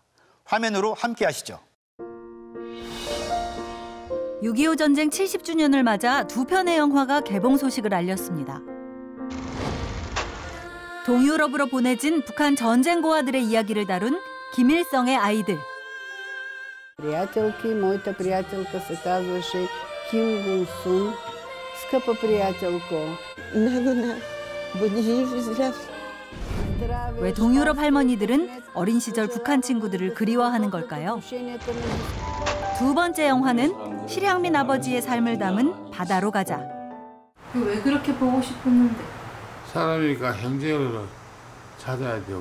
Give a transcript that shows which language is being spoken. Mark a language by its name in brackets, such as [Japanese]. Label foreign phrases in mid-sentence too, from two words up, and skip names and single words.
[Korean] 화면으로 함께 하시죠. 6.25 전쟁 70주년을 맞아 두 편의 영화가 개봉 소식을 알렸습니다. 동유럽으로 보내진 북한 전쟁 고아들의 이야기를 다룬 김일성의 아이들. [Bulgarian] Приятелки, моята приятелка се казваше Ким Гун-сун. Скъпа приятелко, 나누나 бъди жив и здрав. [Korean] 왜 동유럽 할머니들은 어린 시절 북한 친구들을 그리워하는 걸까요? 두 번째 영화는 실향민 아버지의 삶을 담은 바다로 가자. 왜 그렇게 보고 싶었는데? 사람이니까 형제를 찾아야 되고.